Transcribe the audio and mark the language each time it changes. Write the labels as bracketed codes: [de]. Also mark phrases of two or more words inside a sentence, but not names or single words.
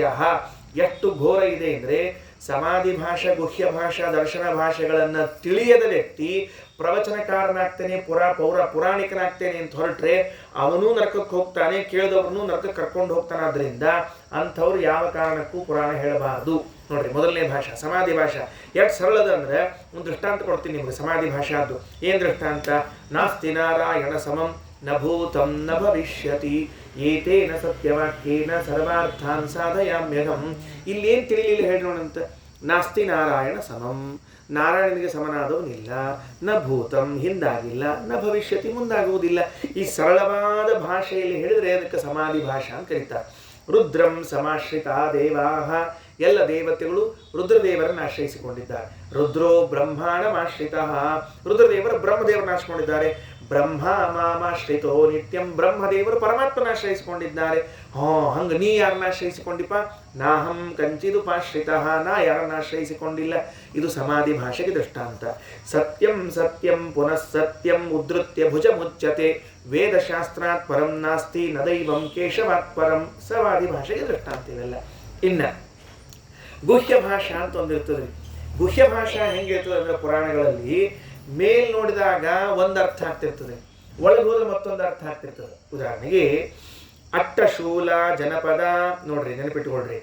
[kn] ಎಷ್ಟು ಘೋರ ಇದೆ ಅಂದರೆ, ಸಮಾಧಿ ಭಾಷಾ, ಗುಹ್ಯ ಭಾಷಾ, ದರ್ಶನ ಭಾಷೆಗಳನ್ನು ತಿಳಿಯದ ವ್ಯಕ್ತಿ ಪ್ರವಚನಕಾರನಾಗ್ತೇನೆ, ಪುರಾಣಿಕನಾಗ್ತೇನೆ ಅಂತ ಹೊರಟ್ರೆ ಅವನೂ ನರಕಕ್ಕೆ ಹೋಗ್ತಾನೆ, ಕೇಳಿದವ್ರನ್ನೂ ನರಕಕ್ಕೆ ಕರ್ಕೊಂಡು ಹೋಗ್ತಾನಾದ್ರಿಂದ ಅಂಥವ್ರು ಯಾವ ಕಾರಣಕ್ಕೂ ಪುರಾಣ ಹೇಳಬಾರದು. ನೋಡ್ರಿ, ಮೊದಲನೇ ಭಾಷಾ ಸಮಾಧಿ ಭಾಷಾ ಎಷ್ಟು ಸರಳದ ಅಂದ್ರೆ ಒಂದು ದೃಷ್ಟಾಂತ ಕೊಡ್ತೀನಿ ನಿಮ್ಗೆ. ಸಮಾಧಿ ಭಾಷಾದ್ದು ಏನು ದೃಷ್ಟಾಂತ? [sa] ನಾಸ್ತಿ ನಾರಾಯಣ ಸಮಂ ನ ಭೂತಂ ನ ಭವಿಷ್ಯತಿ ಏತೇನ ಸತ್ಯವಾಕ್ಯೇನ ಸರ್ವಾರ್ಥಾನ್ ಸಾಧಯಾಮ್ಯಹಂ. [kn] ಇಲ್ಲೇನು ತಿಳಿಲಿಲ್ಲ ಹೇಳೋಣಂತ. [sa] ನಾಸ್ತಿ ನಾರಾಯಣ ಸಮಂ, [kn] ನಾರಾಯಣನಿಗೆ ಸಮನಾದವನಿಲ್ಲ. [sa] ನ ಭೂತಂ, ಹಿಂದಾಗಿಲ್ಲ. ನ ಭವಿಷ್ಯತಿ, [kn] ಮುಂದಾಗುವುದಿಲ್ಲ. ಈ ಸರಳವಾದ ಭಾಷೆಯಲ್ಲಿ ಹೇಳಿದ್ರೆ ಅದಕ್ಕೆ ಸಮಾಧಿ ಭಾಷಾ ಅಂತ ಕರೀತಾರೆ. [sa] ರುದ್ರಂ ಸಮಾಶ್ರಿತ ದೇವಾಹ, [kn] ಎಲ್ಲ ದೇವತೆಗಳು ರುದ್ರದೇವರನ್ನು ಆಶ್ರಯಿಸಿಕೊಂಡಿದ್ದಾರೆ. [sa] ರುದ್ರೋ ಬ್ರಹ್ಮಾಣಮಾಶ್ರಿತ, [kn] ರುದ್ರದೇವರು ಬ್ರಹ್ಮದೇವರನ್ನು ಆಶ್ರಯಿಸಿಕೊಂಡಿದ್ದಾರೆ. [sa] ಬ್ರಹ್ಮ ಮಾಮಾಶ್ರಿತೋ ನಿತ್ಯಂ. [kn] ಬ್ರಹ್ಮದೇವರು ಪರಮಾತ್ಮನ ಆಶ್ರಯಿಸಿಕೊಂಡಿದ್ದಾರೆ. ಹಂಗ ನೀ ಯಾರನ್ನ ಆಶ್ರಯಿಸಿಕೊಂಡಿಪ್ಪ? [sa] ನಾಹಂ ಕಂಚಿದುಪಾಶ್ರಿತ, [kn] ನಾ ಯಾರನ್ನ ಆಶ್ರಯಿಸಿಕೊಂಡಿಲ್ಲ. ಇದು ಸಮಾಧಿ ಭಾಷೆಗೆ ದೃಷ್ಟಾಂತ. [sa] ಸತ್ಯಂ ಸತ್ಯಂ ಪುನಃ ಸತ್ಯಂ ಉದ್ಧೃತ್ಯ ಭುಜ ಮುಚ್ಯತೆ, ವೇದಶಾಸ್ತ್ರಾತ್ ಪರಂ ನಾಸ್ತಿ ನ ದೈವಂ ಕೇಶವಾತ್ ಪರಂ. [kn] ಸಮಾಧಿ ಭಾಷೆಗೆ ದೃಷ್ಟಾಂತ ಇವೆಲ್ಲ. ಇನ್ನ ಗುಹ್ಯ ಭಾಷಾ ಅಂತ ಒಂದಿರ್ತದೆ. ಗುಹ್ಯ ಭಾಷಾ ಹೆಂಗಿರ್ತದೆ ಅಂದ್ರೆ ಪುರಾಣಗಳಲ್ಲಿ ಮೇಲ್ ನೋಡಿದಾಗ ಒಂದು ಅರ್ಥ ಆಗ್ತಿರ್ತದೆ, ಒಳಗೆ ಹೋದ್ರೆ ಮತ್ತೊಂದು ಅರ್ಥ ಆಗ್ತಿರ್ತದೆ. ಉದಾಹರಣೆಗೆ ಅಟ್ಟಶೂಲ ಜನಪದ ನೋಡ್ರಿ, ನೆನಪಿಟ್ಟುಕೊಳ್ರಿ.